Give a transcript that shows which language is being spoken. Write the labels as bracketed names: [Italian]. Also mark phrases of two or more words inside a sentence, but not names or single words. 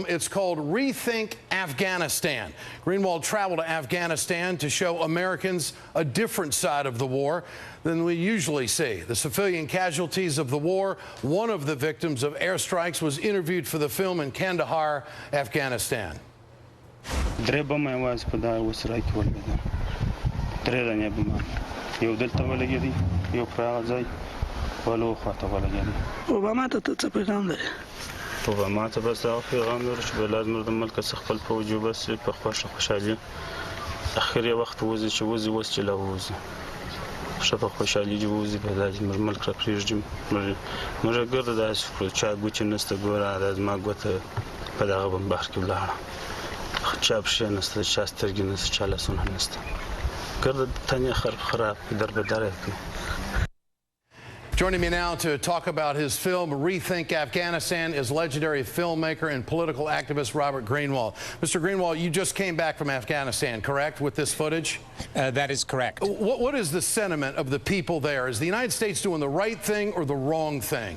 [English] It's called Rethink Afghanistan. Greenwald traveled to Afghanistan to show Americans a different side of the war than we usually see. The civilian casualties of the war. One of the victims of airstrikes was interviewed for the film in Kandahar, Afghanistan. [Pashto] درې بمه یوازې په دا وسره کې ولګېدل درې دانې بمه یو دلته ولګېدی یو پر هغه ځای بلو خواته ولګېدی اوباما ته څه پیغام لري اوباما ته بس دا پیغام لري چې بلازم د ملک څخه خپل فوج بس په خوشحالي اخر یې وخت وځي چې وځي اوس چې لا وځي ښه په خوشحالي چې وځي په داسې ملک را پرېږدي موږ ګرده داسې چا ګوتې نسته ګوره دا زما ګوته په دغه بمبار کې ولاړه چاپ شي نسته چا سترګې نسته چا لاسونه نسته ګرده تنې خراب در به در [English] Joining me now to talk about his film Rethink Afghanistan is legendary filmmaker and political activist Robert Greenwald. Mr. Greenwald, you just came back from Afghanistan, correct, with this footage? That is correct. What is the sentiment of the people there? Is the United States doing the right thing or the wrong thing?